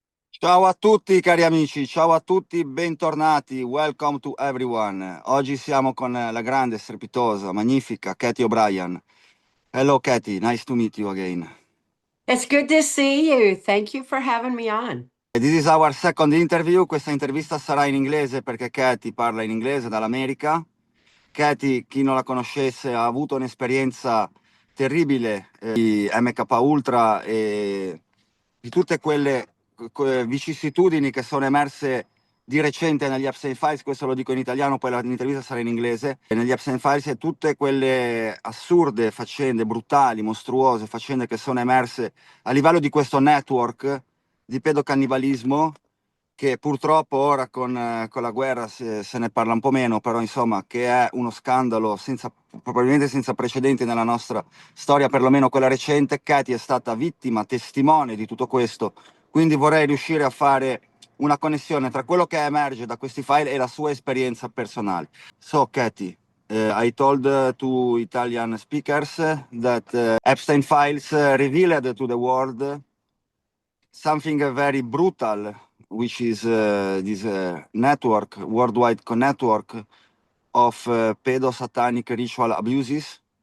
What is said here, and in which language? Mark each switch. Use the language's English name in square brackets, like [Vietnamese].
[Italian] Ciao a tutti cari amici, ciao a tutti, bentornati, [English] welcome to everyone. [Italian] Oggi siamo con la grande, strepitosa, magnifica Cathy O'Brien. [English] Hello Cathy, nice to meet you again. It's good to see you. Thank you for having me on. This is our second interview, [Italian] questa intervista sarà in inglese perché Cathy parla in inglese dall'America. Cathy, chi non la conoscesse, ha avuto un'esperienza terribile di MK Ultra e di tutte quelle vicissitudini che sono emerse di recente negli Epstein Files, questo lo dico in italiano, poi l'intervista sarà in inglese, e negli Epstein Files e tutte quelle assurde faccende, brutali, mostruose faccende che sono emerse a livello di questo network di pedocannibalismo che purtroppo ora con la guerra se ne parla un po' meno, però insomma che è uno scandalo probabilmente senza precedenti nella nostra storia, perlomeno quella recente. Cathy è stata vittima, testimone di tutto questo, quindi vorrei riuscire a fare una connessione tra quello che emerge da questi file e la sua esperienza personale. [English] So Cathy, I told to Italian speakers that Epstein files revealed to the world something very brutal, which is this network, worldwide network of pedo-satanic ritual abuses